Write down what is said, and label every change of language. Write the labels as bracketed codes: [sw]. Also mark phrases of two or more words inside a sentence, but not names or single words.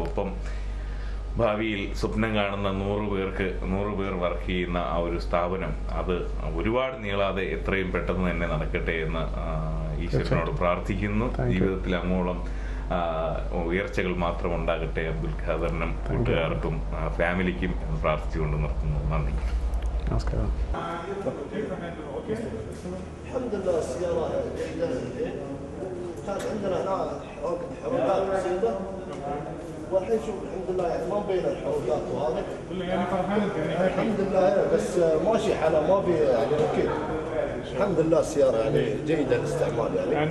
[ml] ഒപ്പം ഭാവിയിൽ സ്വപ്നം കാണുന്ന 100 പേർ വർക്ക് ചെയ്യുന്ന ആ ഒരു സ്ഥാപനം അത് ഒരുപാട് നീളാതെ എത്രയും പെട്ടെന്ന് തന്നെ നടക്കട്ടെ എന്ന് ഈശ്വരനോട് പ്രാർത്ഥിക്കുന്നു. ജീവിതത്തിൽ അങ്ങോളം ഉയർച്ചകൾ മാത്രം ഉണ്ടാകട്ടെ അബ്ദുൽ ഖാദറിനും കൂട്ടുകാർക്കും ഫാമിലിക്കും എന്ന് പ്രാർത്ഥിച്ചുകൊണ്ട് നിർത്തുന്നു. നന്ദി. നമസ്കാരം. [ar] والحين شوف الحمد لله يعني ما مبين الحركات وهذا يعني فرحان انت يعني الحمد لله بس ماشي حاله ما في يعني اكيد الحمد لله السياره يعني جيده الاستعمال يعني